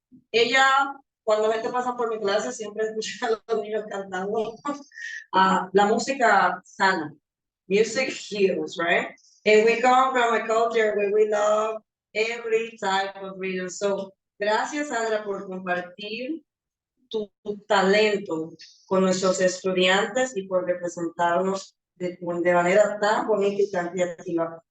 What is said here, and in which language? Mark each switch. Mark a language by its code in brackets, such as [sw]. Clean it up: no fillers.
[es] Ella, cuando la gente pasa por mi clase, siempre escucha a los niños cantando la música sana. [en] Music heals, right? And we come from a culture where we love every type of rhythm. [es] So, gracias, Sandra, por compartir tu talento con nuestros estudiantes y por representarnos de manera tan bonita y tan creativa.